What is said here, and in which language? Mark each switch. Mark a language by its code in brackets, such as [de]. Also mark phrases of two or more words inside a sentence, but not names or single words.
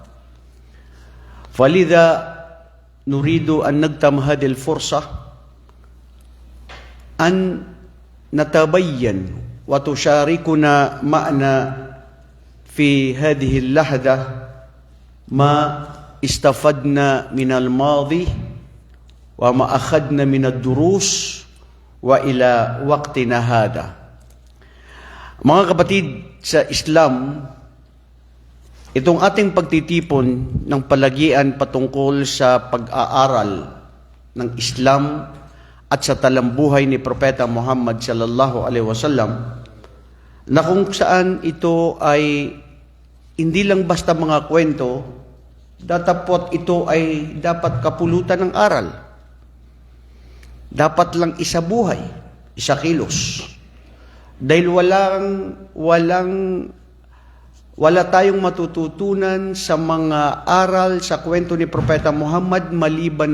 [ar] فلذا نريد أن نغتنم هذه الفرصة أن نتبين وتشاركنا معنا في هذه اللحظة ما استفدنا من الماضي وما أخذنا من الدروس وإلى وقتنا هذا. [tl] Mga kapatid sa Islam, itong ating pagtitipon ng palagian patungkol sa pag-aaral ng Islam at sa talambuhay ni Propeta Muhammad [ar] صلى الله عليه وسلم [tl] na kung saan ito ay hindi lang basta mga kwento, datapot ito ay dapat kapulutan ng aral. Dapat lang isa buhay, isa kilos. Dahil wala tayong matututunan sa mga aral sa kwento ni Propeta Muhammad maliban